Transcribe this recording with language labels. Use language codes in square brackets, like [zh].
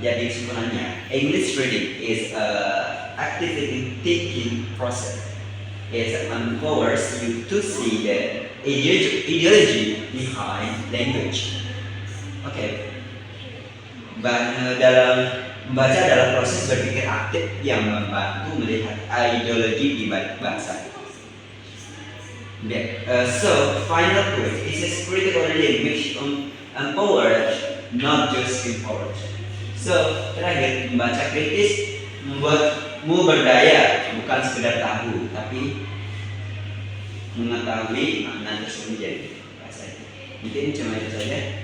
[id] Jadi kesimpulannya, [en] English reading is active thinking process. It empowers you to see the ideology behind language. [id] Oke. Dalam membaca adalah proses berpikir aktif yang membantu melihat ideologi di balik bahasa. [en] So, final point is critical reading which empowered, not just empowered. [id] So, terakhir, membaca kritis membuatmu berdaya, bukan sekedar tahu, tapi mengetahui makna tersebut jadi bahasa itu. Mungkin cuma itu saja.